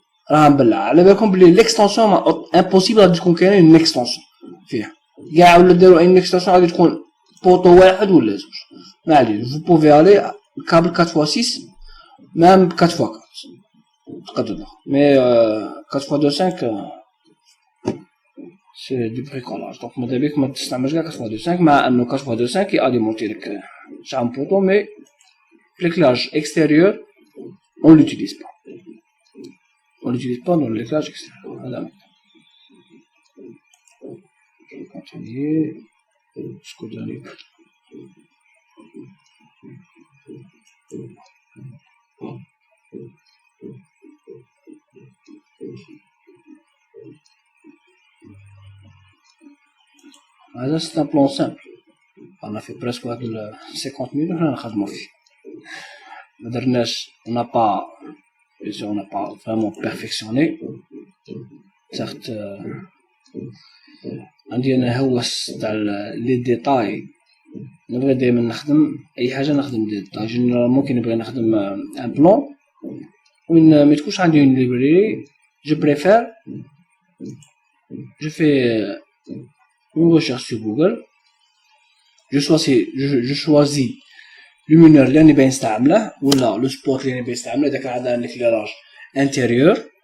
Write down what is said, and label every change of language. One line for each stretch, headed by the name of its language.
Arabic: على بالكم بلي
French: l'extension impossible
Arabic: غادي تكون كاينه
French: une extension
Arabic: فيها. كاع ولا داروا
French: une extension
Arabic: غادي تكون بوطو واحد ولا زوج. ما عليش.
French: Vous pouvez aller câble 4x6 même 4x4.
Arabic: تقدروا.
French: Mais 4x25 c'est du bricolage.
Arabic: Donc ماذا بيك ما تستعملش كاع 4x25 مع انه 4x25 ياليمونتي لك شحال بوطو
French: mais l'éclairage extérieur on l'utilise pas. On l'utilise pas dans l'éclairage extérieur. Voilà. Je vais continuer jusqu'au dernier. Là, c'est un plan simple. On a fait presque 50 minutes, on a fait. On n'a pas, on n'a pas vraiment perfectionné.
Arabic: Certes, عندي انا هوس تاع لي ديتاي نبغي دائما نخدم اي حاجه نخدم دي ديتاي ممكن نبغي نخدم ان بلان وين ما تكونش عندي
French: une librairie je préfère je fais une recherche sur Google je choisis lumineur
Arabic: اللي انا باغي نستعمله ولا لو سبوت اللي انا باغي نستعمله اذا كان عندنا
French: un éclairage intérieur